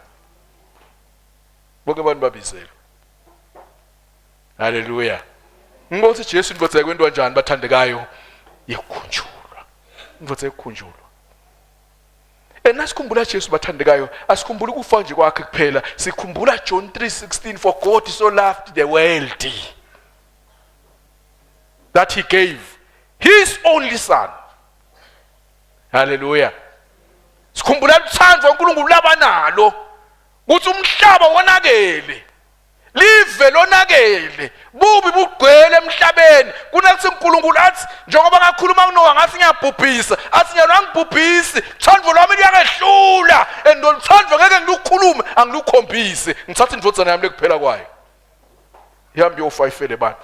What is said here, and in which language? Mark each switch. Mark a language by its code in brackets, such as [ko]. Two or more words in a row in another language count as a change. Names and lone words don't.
[ss] Bonke abantu babizelwe. Hallelujah. Ngokuthi Jesu indvodza yakwendwa njani bathandekayo yekukhunjulwa. Indvodza yekukhunjulwa. Nasikhumbula Jesu bathandekayo, asikhumbula ukufa nje kwakhe kuphela, sikhumbula John 3:16, [en] for God so loved the world that he gave his only son. [ss] Hallelujah. Sikhumbula uthando uNkulunkulu labanalo ukuthi umhlaba wonakele, live lonakele, bubi bugcwele emhlabeni. Kunakuthi uNkulunkulu athi njengoba ngakhuluma kuNoah ngathi ngiyabhubhisa, athi nyalo angibhubhisi, uthando lwami liyakehlula, and uthando ngeke ngilukhulume angilukhombise, ngithatha indvodzana yami lekuphela kwayo ihambe yofayifele abantu.